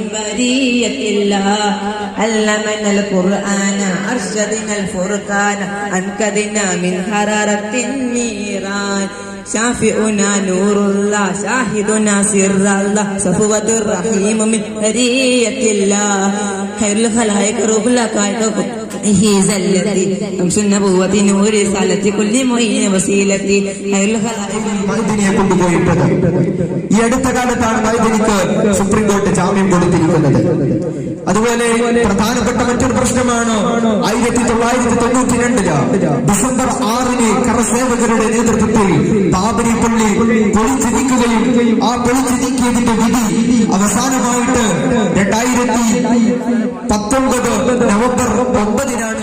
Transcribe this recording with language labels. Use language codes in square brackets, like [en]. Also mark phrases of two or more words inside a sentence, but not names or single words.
[ar] برية الله علمنا القرآن أرشدنا الفرقان أنقذنا من حرارة النيران شافعنا نور الله شاهدنا سر الله صفوة الرحيم من هدية الله خير الخلائق روح لقائق هذا الذي أمس النبوة نور رسالة كل معين وسيلتي خير الخلائق [ml] മൈദിനിയെ കൊണ്ടുപോയിട്ടത് ഈ അടുത്ത കാലത്താണ് മൈദിനിക്ക് സുപ്രീം കോടതി ജാമ്യം കൊടുത്തിരിക്കുന്നത്. അതുപോലെ പ്രധാനപ്പെട്ട മറ്റൊരു പ്രശ്നമാണ് 1992 ഡിസംബർ 6 കരസേവകരുടെ നേതൃത്വത്തിൽ ബാബരി പള്ളി പൊളിച്ചു നീക്കുകയും ആ പൊളിച്ചു നീക്കിയതിന്റെ വിധി അവസാനമായിട്ട് 2019 നവംബർ 9